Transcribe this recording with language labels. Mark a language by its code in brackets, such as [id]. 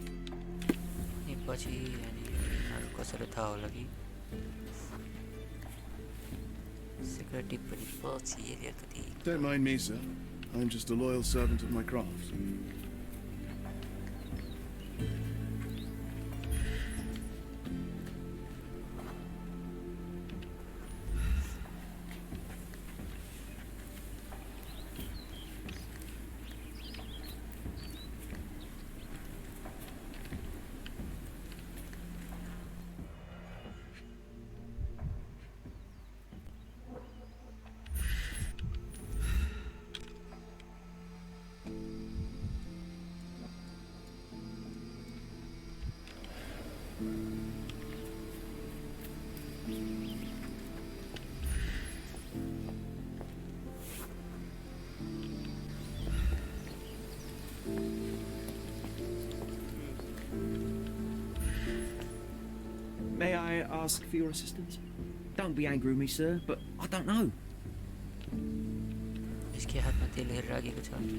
[ne] अनि पछि अनि यिनीहरू कसैलाई थाहा होला कि सिक्रेट टिप्पणी पछि अलिकति [en] Don't mind me, sir. I'm just a loyal servant of my craft. May I ask for your assistance? Don't be angry with me, sir, but I don't know. [ne] यसकै हातमा तेल हेरेर राखेको छ